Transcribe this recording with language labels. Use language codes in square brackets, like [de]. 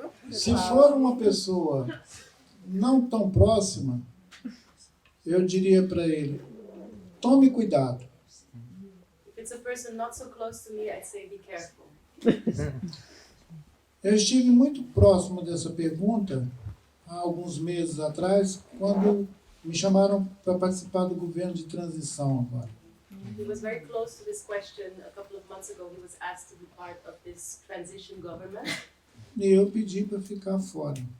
[pt] Se for uma pessoa não tão próxima, eu diria para ele, tome cuidado. [en] If it's a person not so close to me, I'd say be careful. [pt] Eu estive muito próximo dessa pergunta há alguns meses atrás, quando me chamaram para participar do governo de transição agora. [en] He was very close to this question a couple of months ago. He was asked to be part of this transition government, [pt] E eu pedi para ficar fora.